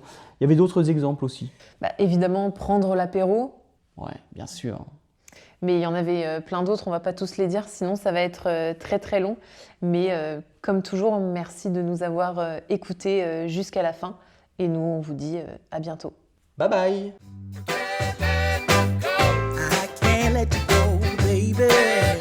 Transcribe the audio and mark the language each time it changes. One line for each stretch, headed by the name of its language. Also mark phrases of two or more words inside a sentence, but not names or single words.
French: Il y avait d'autres exemples aussi. Évidemment, prendre l'apéro. Ouais, bien sûr. Mais il y en avait plein d'autres, on ne va pas tous les dire, sinon ça va être très long. Mais comme toujours, merci de nous avoir écoutés jusqu'à la fin. Et nous, on vous dit à bientôt.
English: Bye bye. I can't let you go, baby.